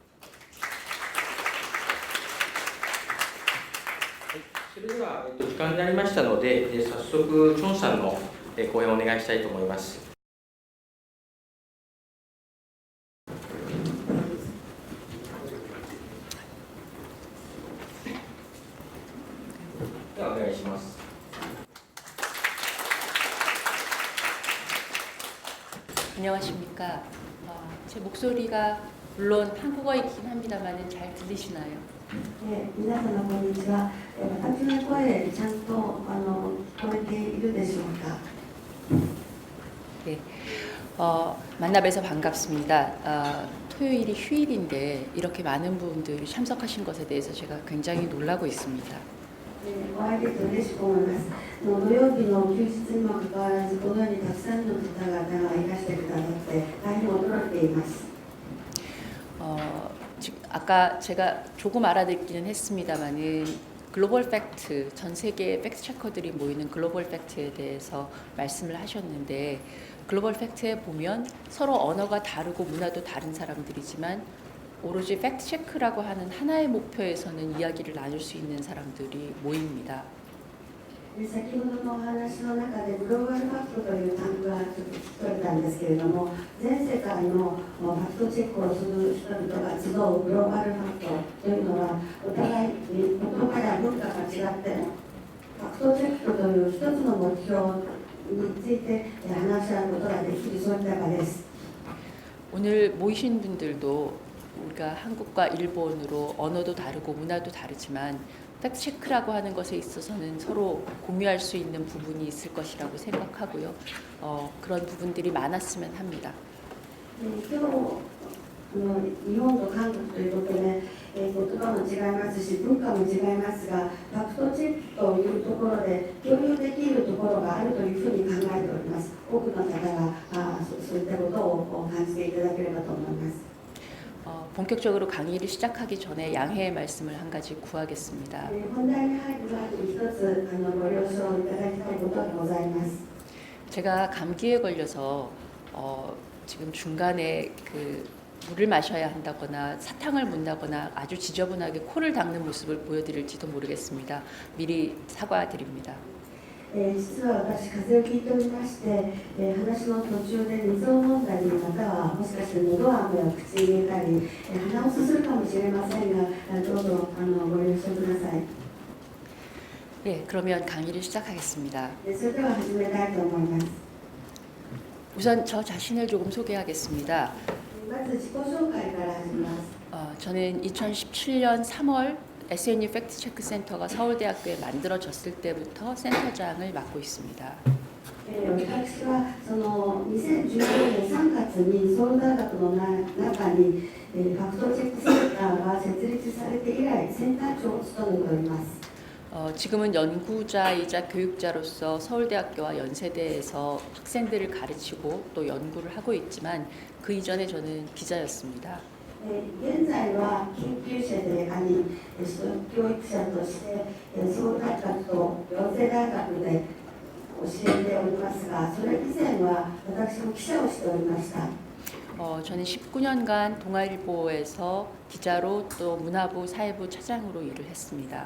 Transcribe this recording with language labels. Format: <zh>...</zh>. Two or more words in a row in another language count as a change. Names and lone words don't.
<ja>それでは、時間になりましたので、早速、チョンさんの講演をお願いしたいと思います。では、お願いします。</ja> <ko>안녕하십니까. 제 목소리가 물론 한국어이긴 합니다만 잘 들리시나요? 네,</ko> <ja>皆様こんにちは。私の声ちゃんと聞こえているでしょうか。</ja> <ko>네, 만나 뵈서 반갑습니다. 토요일이 휴일인데 이렇게 많은 분들이 참석하신 것에 대해서 제가 굉장히 놀라고 있습니다.</ko> <ja>お会いできて嬉しく思います。土曜日の休日にもかかわらず、このようにたくさんの方々がいらしてくださって大変驚いています。</ja> <ko>아까 제가 조금 알아듣기는 했습니다만은 글로벌 팩트, 전 세계 팩트 체커들이 모이는 글로벌 팩트에 대해서 말씀을 하셨는데, 글로벌 팩트에 보면 서로 언어가 다르고 문화도 다른 사람들이지만 오로지 팩트 체크라고 하는 하나의 목표에서는 이야기를 나눌 수 있는 사람들이 모입니다.</ko> <ja>先ほどのお話の中でグローバルファクトという単語がちょっと聞こえたんですけれども、全世界のファクトチェックをする人々が集うグローバルファクトというのは、お互いに言葉や文化が違ってファクトチェックという一つの目標について話し合うことができる、そういった場です。</ja> <ko>오늘 모이신 분들도 우리가 한국과 일본으로 언어도 다르고 문화도 다르지만 팩트체크라고 하는 것에 있어서는 서로 공유할 수 있는 부분이 있을 것이라고 생각하고요. 그런 부분들이 많았으면 합니다.</ko> <ja>今日日本と韓国ということで、言葉も違いますし文化も違いますが、ファクトチェックというところで共有できるところがあるというふうに考えております。多くの方がそういったことを感じていただければと思います。</ja> <ko>본격적으로 강의를 시작하기 전에 양해의 말씀을 한 가지 구하겠습니다.</ko> <ja>本題に入る前に一つご了承いただきたいことがございます。</ja> <ko>제가 감기에 걸려서 지금 중간에 물을 마셔야 한다거나 사탕을 문다거나 아주 지저분하게 코를 닦는 모습을 보여드릴지도 모르겠습니다. 미리 사과드립니다.</ko> <ja>実は私、風邪をひいておりまして、話の途中で水を飲んだり、またはもしかして喉飴を口に入れたり、鼻をすするかもしれませんが、どうぞご了承ください。</ja> <ko>예, 그러면 강의를 시작하겠습니다.</ko> <ja>それでは始めたいと思います。</ja> <ko>우선 저 자신을 조금 소개하겠습니다.</ko> <ja>まず自己紹介から始めます。</ja> <ko>저는 2017년 3월 SNU 팩트체크 센터가 서울대학교에 만들어졌을 때부터 센터장을 맡고 있습니다.</ko> <ja>私はその2015年3月にソウル大学の中にファクトチェックセンターが設立されて以来センター長を務めております。</ja> <ko>지금은 연구자이자 교육자로서 서울대학교와 연세대에서 학생들을 가르치고 또 연구를 하고 있지만 그 이전에 저는 기자였습니다.</ko> <ja>現在は研究者であり、教育者としてソウル大学と四世大学で教えておりますが、それ以前は私も記者をしておりました。</ja> <ko>저는 19년간 동아일보에서 기자로 또 문화부, 사회부 차장으로 일을 했습니다.</ko>